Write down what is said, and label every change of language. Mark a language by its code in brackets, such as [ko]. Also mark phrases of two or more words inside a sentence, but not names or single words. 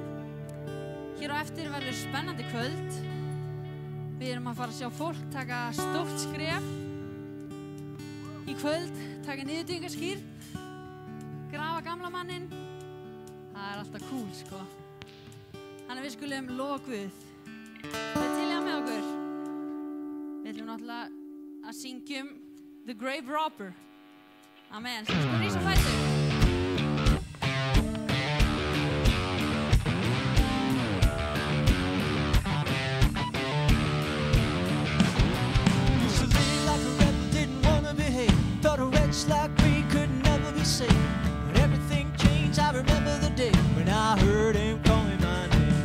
[is] Hér á eftir verður spennandi kvöld. Við erum að fara að sjá fólk taka stórt skref í kvöld, taka niðurdýfingarskýrn, grafa gamla manninn. Það er alltaf cool, sko. Þannig við skulum lofa Guð. Það er til með okkur. Við ætlum náttúrulega að syngjum The Grave Robber. Amen. Svo skulum rísa á fætur. [en] Used to live like a rebel, didn't want to behave. Thought a wretch like me could never be saved. But everything changed, I remember the day when I heard him calling my name.